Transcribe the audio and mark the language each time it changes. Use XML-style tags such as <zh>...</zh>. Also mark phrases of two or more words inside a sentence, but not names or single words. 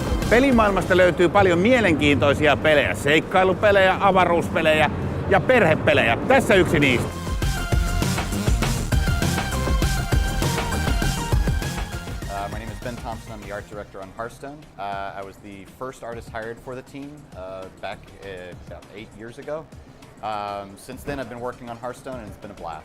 <fi>Pelimaailmasta löytyy paljon mielenkiintoisia pelejä, seikkailupelejä, avaruuspelejä ja perhepelejä. Tässä yksi niistä.</fi> <en>My name is Ben Thompson. I'm the art director on Hearthstone. I was the first artist hired for the team back about 8 years ago. Since then, I've been working on Hearthstone, and it's been a blast.</en>